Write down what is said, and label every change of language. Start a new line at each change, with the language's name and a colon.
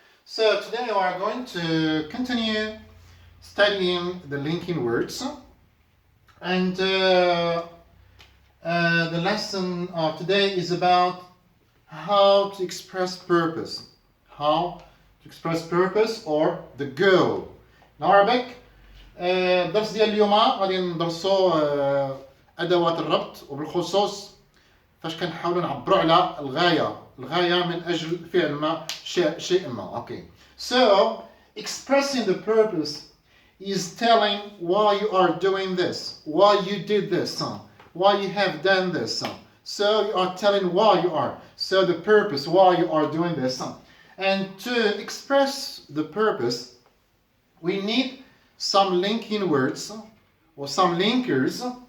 English: So today we are going to continue studying the linking words and the lesson of today is about how to express purpose. How to express purpose or the goal. In Arabic,
Arabic: الدرس ديال اليوم غادي ندرسو ادوات الربط وبالخصوص فاش كنحاولوا نعبروا على الغايه من اجل فعل ما شيء ما.
English: Okay, so expressing the purpose is telling why you are doing this, why you did this, why you have done this. So you are telling why you are, so the purpose why you are doing this. And to express the purpose we need some linking words or some linkers.